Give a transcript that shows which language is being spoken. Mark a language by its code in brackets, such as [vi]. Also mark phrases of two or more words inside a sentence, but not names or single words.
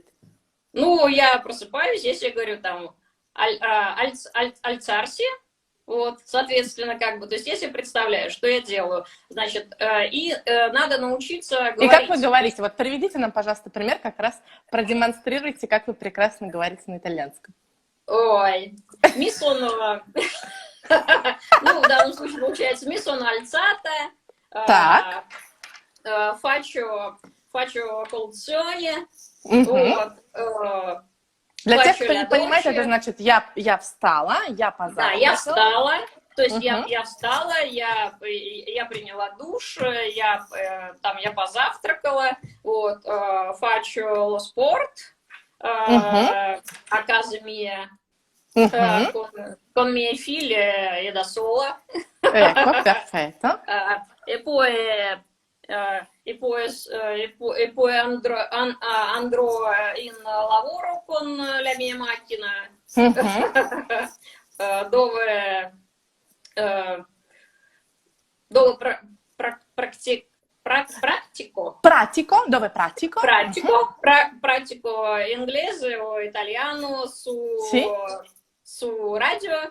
[ru] Ну, я просыпаюсь, я себе говорю, там, альцарси, вот, соответственно, как бы, то есть я себе представляю, что я делаю, значит, надо научиться говорить. И как вы говорите? Вот приведите нам, пожалуйста, пример, как раз продемонстрируйте, как вы прекрасно говорите на итальянском. Ой, [it] mi sono, [ru] ну, в данном случае получается, [it] mi sono alzata, [ru] так. [it] faccio colazione, [ru] вот, для тех, кто не понимает, это значит, я встала, я позавтракала. Да, я встала, то есть я встала, я приняла душ, я позавтракала, вот, [it] faccio lo sport, a casa mia, con miei figli e da sola. Ecco, perfetto. E poi andrò in lavoro con la mia macchina, dove pratico inglese o italiano su radio.